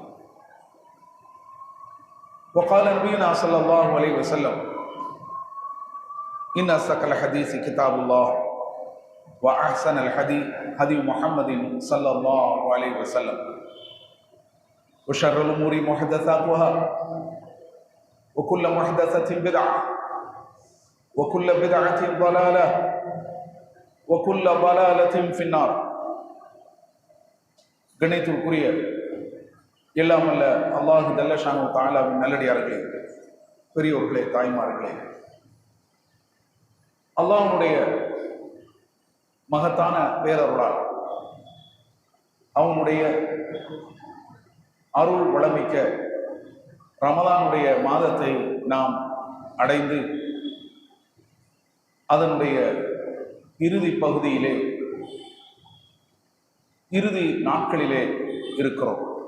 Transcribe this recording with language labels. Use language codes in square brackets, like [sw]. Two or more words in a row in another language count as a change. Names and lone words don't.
[ar] وقال نبينا صلى الله عليه وسلم إن أصدق الحديث كتاب الله وأحسن الحديث هدي محمد صلى الله عليه وسلم وشر الأمور محدثاتها وكل محدثة بدعة وكل بدعة ضلالة وكل ضلالة في النار. [ta] கணித்திற்குரிய எல்லாம் அல்ல அல்லாஹ் [ar] جل شأنه [ta] தஆலாவின் நல்லடியார்களே, பெரியோர்களே, தாய்மார்களே, அல்லாஹ்வுடைய மகத்தான பேரருளால் அவனுடைய அருள் வளமிக்க ரமலானுடைய மாதத்தை நாம் அடைந்து அதனுடைய இறுதி பகுதியிலே, இறுதி நாட்களிலே இருக்கிறோம்.